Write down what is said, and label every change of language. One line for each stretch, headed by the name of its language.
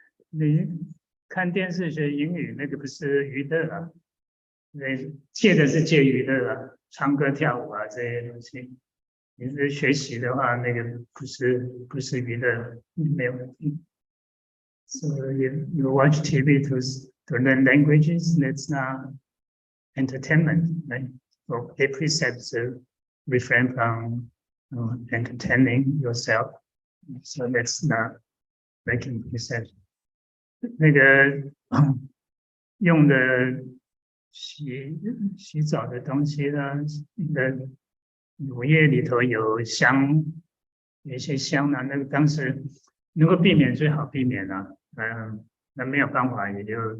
Chinese: 你看电视学英语，那个不是娱乐了，戒的是戒娱乐了，唱歌跳舞啊这些东西。你是学习的话，那个不是娱乐，没有问题。
English: So you watch TV to learn languages, that's not entertainment, right? So a precepts refrain from entertaining yourself. So that's not breaking precepts.
Chinese: 那个用的洗澡的东西呢，乳液里头有香，有一些香呢，那个当时能够避免最好避免啊，那没有办法也就